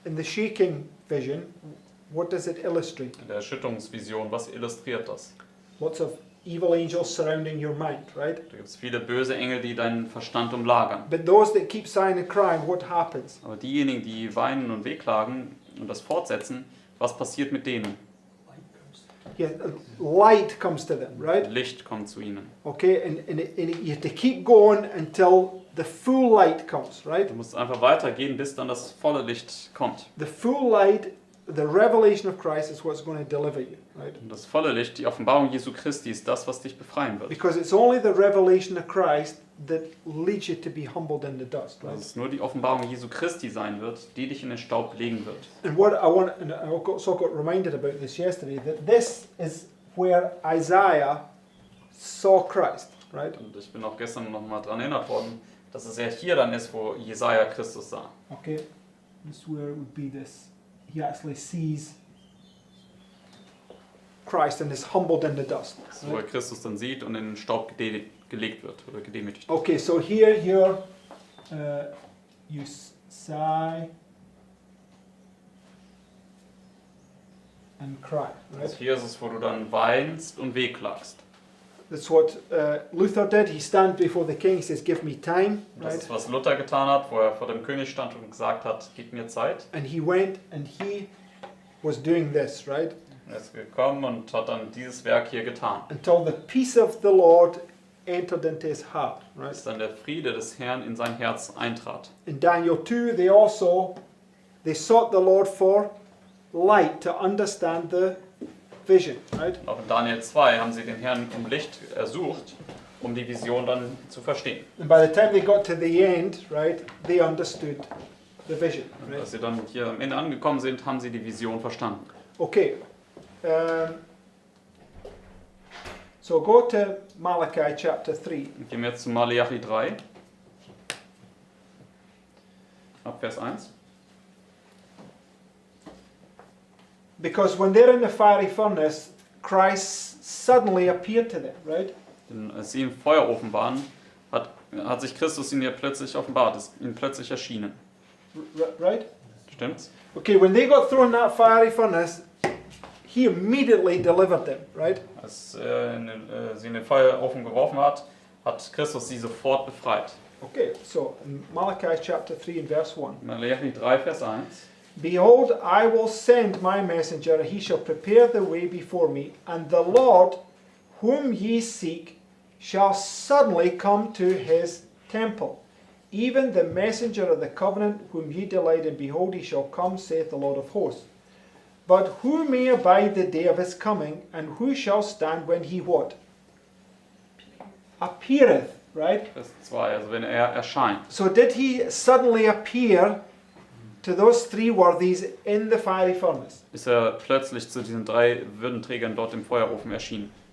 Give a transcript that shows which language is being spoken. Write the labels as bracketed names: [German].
[English] the shaking vision, what does it illustrate? [German] in der Erschütterungsvision, was illustriert das? [English] Lots of evil angels surrounding your mind, right? [German] Da gibt es viele böse Engel, die deinen Verstand umlagern. [English] But those that keep sighing and crying, what happens? [German] Aber diejenigen, die weinen und wehklagen und das fortsetzen, was passiert mit denen? [English] Yeah, light comes to them, right? [German] Licht kommt zu ihnen. [English] Okay, and you have to keep going until the full light comes, right? [German] Du musst einfach weitergehen, bis dann das volle Licht kommt. [English] The full light, the revelation of Christ is what's going to deliver you, right? [German] Und das volle Licht, die Offenbarung Jesu Christi, ist das, was dich befreien wird. [English] Because it's only the revelation of Christ that leads you to be humbled in the dust, [German] Dass [English] right? [German] es nur die Offenbarung Jesu Christi sein wird, die dich in den Staub legen wird. [English] And what I want, and I also got reminded about this yesterday, that this is where Isaiah saw Christ, right? [German] Und ich bin auch gestern nochmal daran erinnert worden, dass es ja hier dann ist, wo Jesaja Christus sah. [English] Okay, this is where it would be this. He actually sees Christ and is humbled in the dust. [German] Wo er Christus dann sieht und in den Staub gelegt wird oder gedemütigt. [English] Okay, so here you sigh and cry, right? [German] Also hier ist es, wo du dann weinst und wehklagst. [English] That's what Luther did. He stands before the king. He says, "Give me time," [German] Das [English] right? [German] ist, was Luther getan hat, wo er vor dem König stand und gesagt hat, gib mir Zeit. [English] And he went and he was doing this, right? [German] Er ist gekommen und hat dann dieses Werk hier getan. [English] Until the peace of the Lord entered into his heart, right? [German] Bis dann der Friede des Herrn in sein Herz eintrat. [English] In Daniel 2, they sought the Lord for light to understand the vision, right? [German] Auch in Daniel 2 haben sie den Herrn um Licht ersucht, um die Vision dann zu verstehen. [English] And by the time they got to the end, right, they understood the vision, [German] Und [English] right? [German] als sie dann hier am Ende angekommen sind, haben sie die Vision verstanden. [English] Okay. So go to Malachi chapter 3. [German] Gehen wir jetzt zu Maleachi 3. Ab Vers 1. [English] Because when they're in the fiery furnace, Christ suddenly appeared to them, right? [German] Denn als sie im Feuerofen waren, hat sich Christus ihnen ja plötzlich offenbart, ist ihnen plötzlich erschienen. [English] Right? [German] Stimmt's? [English] Okay, when they got thrown in that fiery furnace, he immediately delivered them, right? [German] Als sie in den Feuerofen geworfen hat Christus sie sofort befreit. [English] Okay, so in Malachi chapter 3 and verse 1. [German] Maleachi 3, Vers 1. [English] Behold, I will send my messenger, he shall prepare the way before me, and the Lord, whom ye seek, shall suddenly come to his temple. Even the messenger of the covenant, whom ye delight in, behold, he shall come, saith the Lord of hosts. But who may abide the day of his coming, and who shall stand when he what? Appeareth, right? [German] Vers 2, also wenn er erscheint. [English] So did he suddenly appear to those three worthies in the fiery furnace? [German] Ist er plötzlich zu diesen 3 Würdenträgern dort im Feuerofen erschienen.